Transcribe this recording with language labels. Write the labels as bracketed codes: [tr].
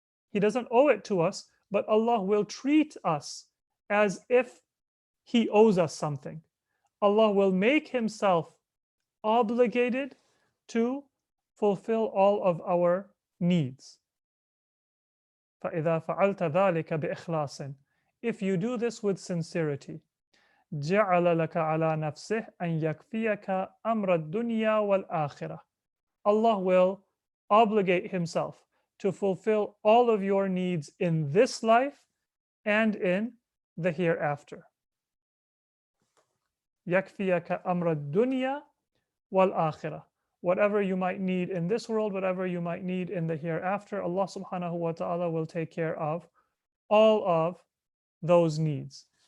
[en] He doesn't owe it to us, but Allah will treat us as if He owes us something. Allah will make Himself obligated to fulfill all of our needs. [ar] فَإِذَا فَعَلْتَ ذَلِكَ بِإِخْلَاصٍ. [en] If you do this with sincerity, [ar] جَعَلَ لَكَ عَلَى نَفْسِهِ أَنْ يَكْفِيَكَ أَمْرَ الدُّنْيَا وَالْآخِرَةِ. [en] Allah will obligate Himself to fulfill all of your needs in this life and in the hereafter. [ar] يَكْفِيَكَ أَمْرَ الدُّنْيَا وَالْآخِرَةِ. [en] Whatever you might need in this world, whatever you might need in the hereafter, Allah subhanahu wa ta'ala will take care of all of those needs.